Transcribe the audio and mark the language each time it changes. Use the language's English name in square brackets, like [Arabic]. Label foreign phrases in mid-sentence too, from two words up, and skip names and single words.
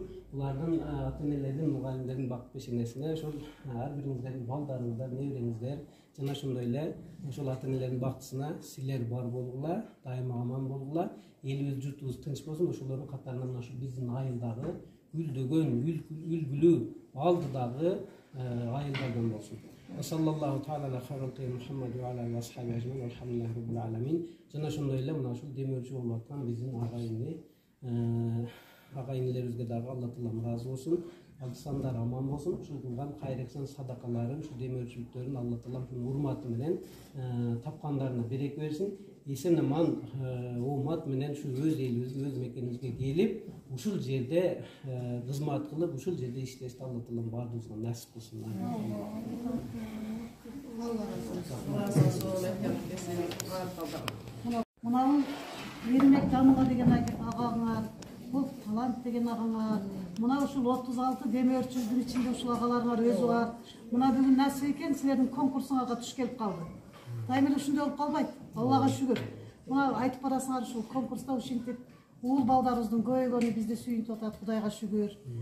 [Kyrgyz] Булардын ата-энелердин, мугалимдердин бакыт бишигесине ошол ар бириңиздердин балдарыңыздар, небереңиздер жана ошондой эле ошол ата-энелердин бактысына силер бар болгула, дайыма аман болгула. Элибиз, журтубуз тынч болсун. Ошолордун катарынан ошо биздин айылдагы гүлдөгөн, үлгүлүү, алдыдагы айылдардан болсун. [Arabic] صلى الله تعالى على خيرة محمد وعلى أصحابه أجمعين. الحمد لله رب العالمين. [Kyrgyz] Жана ошондой эле мына ушул демөөрчү болуп аткан биздин агайынлерибизге дагы Алла таалам ыраазы болсун. Алсандар аман болсун. Ушул кылган кайрексан садакаларын, ушул демөөрчүлүктөрүн Алла таалам урматы менен тапкандарына береке берсин. Эсен аман оомат менен ушу өз элибизге, өз мекенибизге келип, ушул жерде кызмат кылып, ушул жерде иштешти Алла таалам баардыгыбызга насип кылсын. Мынау Ермек Жануга деген агаңар, бул Талант деген агаңар, мына ушул 36 демөөрчүлдүн ичинде ушул агаларыңар өзү бар. Мына бүгүн насип экен силердин конкурсуңарга туш келип калды. Дайыма ушундай болуп калбайт. Аллага шүгүр. Мына айтып барасыңар ушул конкурста ушинтип уул балдарыбыздын көбөйгөнү бизди сүйүнтүп атат, Кудайга шүгүр.